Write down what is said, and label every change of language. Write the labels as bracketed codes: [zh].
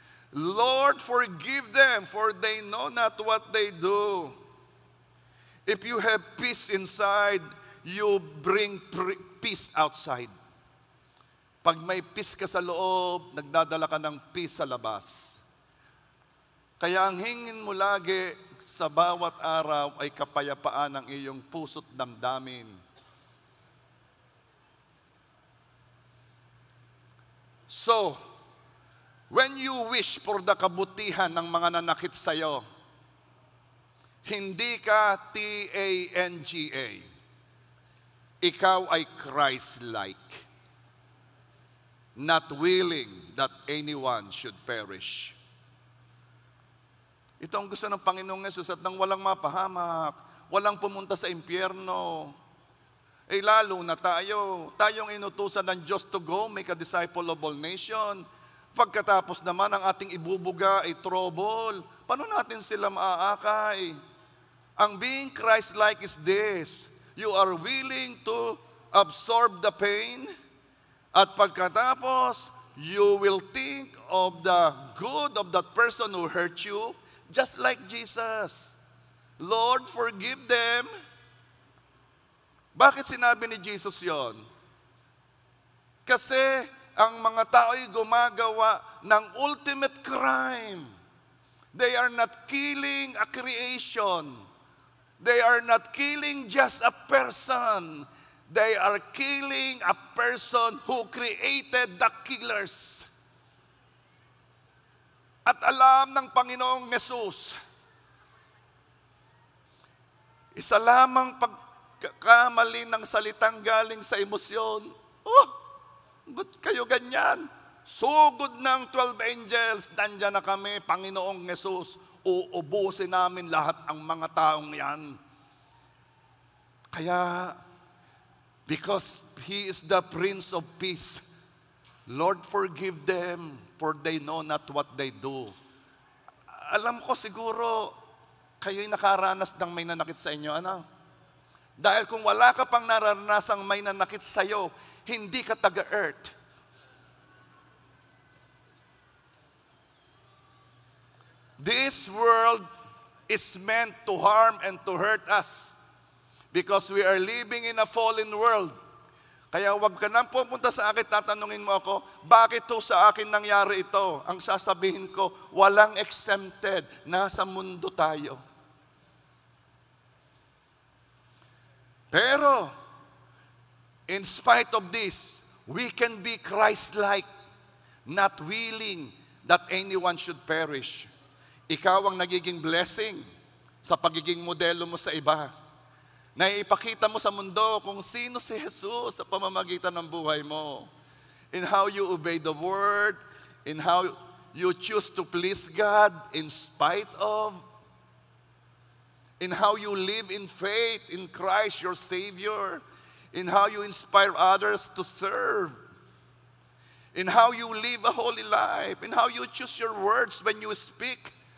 [en] Lord, forgive them, for they know not what they do. If you have peace inside, you bring peace outside. [tl] Pag may peace ka sa loob, nagdadala ka ng peace sa labas. Kaya ang hingin mo lagi sa bawat araw ay kapayapaan ng iyong puso't damdamin. [en] So, when you wish for the [tl] kabutihan ng mga nanakit sa'yo, hindi ka T-A-N-G-A. Ikaw ay [en] Christ-like, not willing that anyone should perish. [tl] Ito ang gusto ng Panginoong Yesus at nang walang mapahamak, walang pumunta sa impyerno. Lalo na tayong inutusan ng Diyos [en] to go, make a disciple of all nation. [tl] Pagkatapos naman ang ating ibubuga ay trouble. Paano natin sila maaakay? [en] Ang being Christ-like is this: you are willing to absorb the pain, [tl] at pagkatapos, [en] you will think of the good of that person who hurt you, just like Jesus. Lord, forgive them. [tl] Bakit sinabi ni Jesus yon? Kasi ang mga tao ay gumagawa ng [en] ultimate crime. They are not killing a creation. They are not killing just a person. They are killing a person who created the killers. [tl] At alam ng Panginoong Yesus, isa lamang pagkakamali ng salitang galing sa emosyon, Oh, ba't kayo ganyan? Sugod ng 12 angels, nandyan na kami, Panginoong Yesus. Uubusin namin lahat ang mga taong yan. [en] Kaya, because He is the Prince of Peace, Lord, forgive them, for they know not what they do. [tl] Alam ko siguro, kayo'y nakaranas ng may nanakit sa inyo, ano? Dahil kung wala ka pang naranasang may nanakit sa'yo, hindi ka taga-earth. [en] This world is meant to harm and to hurt us because we are living in a fallen world. [tl] Kaya wag ka nang pupunta sa akin, tatanungin mo ako, bakit to sa akin nangyari ito? Ang sasabihin ko, walang exempted, nasa mundo tayo. [en] Pero, in spite of this, we can be Christ-like, not willing that anyone should perish. [tl] Ikaw ang nagiging blessing sa pagiging modelo mo sa iba. Na ipakita mo sa mundo kung sino si Jesus sa pamamagitan ng buhay mo. [en] In how you obey the Word, in how you choose to please God in spite of, in how you live in faith in Christ your Savior, in how you inspire others to serve, in how you live a holy life, in how you choose your words when you speak.